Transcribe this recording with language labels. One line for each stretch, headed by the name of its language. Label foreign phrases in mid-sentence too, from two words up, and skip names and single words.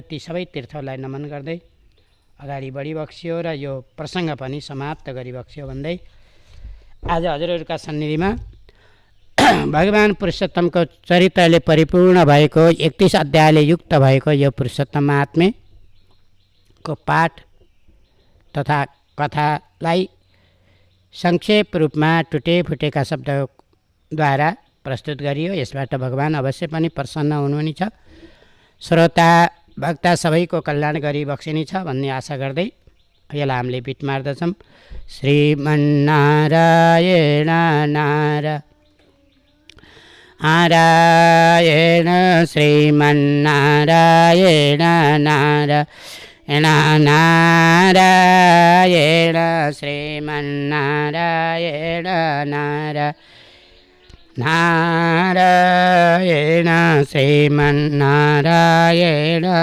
Nepali: ती सबै तीर्थहरूलाई नमन गर्दै अगाडि बढिबक्सियो र यो प्रसङ्ग पनि समाप्त गरिबक्सियो भन्दै आज हजुरहरूका सन्निधिमा भगवान पुरुषोत्तमको चरित्रले परिपूर्ण भएको 31 अध्यायले युक्त भएको यो पुरुषोत्तम महात्म्यको पाठ तथा कथालाई संक्षेप रूपमा टुटेफुटेका शब्दद्वारा प्रस्तुत गरियो। यसबाट भगवान अवश्य पनि प्रसन्न हुनुहुनेछ। श्रोता भक्ता सबैको कल्याण गरिबक्सिनेछ भन्ने आशा गर्दै यसलाई हामीले बिट मार्दछौँ।
Sanskrit: श्रीमन्नारायण नारायण श्रीमन्नारायण नारायण नारायण श्रीमन्नारायण नारायण श्रीमन्नारायण